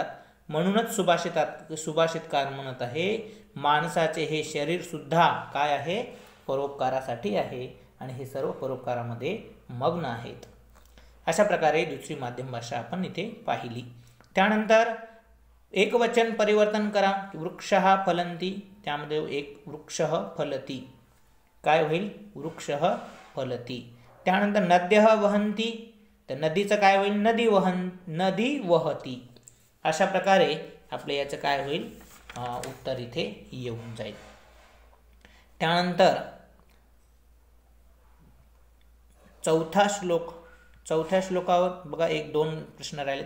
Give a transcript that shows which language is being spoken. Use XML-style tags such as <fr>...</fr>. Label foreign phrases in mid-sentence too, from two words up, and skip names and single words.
<mr>म्हणूनच सुभाषितकार म्हणत आहे, माणसाचे हे शरीर सुद्धा काय आहे, परोपकारासाठी आहे आणि हे सर्व परोपकारामध्ये मग्न आहेत. अशा प्रकारे दुसरी माध्यम भाषा आपण इथे पाहिली. त्यानंतर एकवचन परिवर्तन करा.</mr> <sa>वृक्षः फलन्ति,</sa> <mr>त्यामध्ये</mr> <sa>एक वृक्षः फलति,</sa> <mr>काय होईल,</mr> <sa>वृक्षः फलति.</sa> <mr>त्यानंतर</mr> <sa>नद्यः वहन्ति,</sa> <mr>तर नदीचं काय होईल,</mr> <sa>नदी वहती.</sa> <mr>अशा प्रकारे आपल्या याचं काय होईल, उत्तर इथे येऊन जाईल. त्यानंतर चौथ्या श्लोकावर बघा, 1-2 प्रश्न राहिलेत.</mr>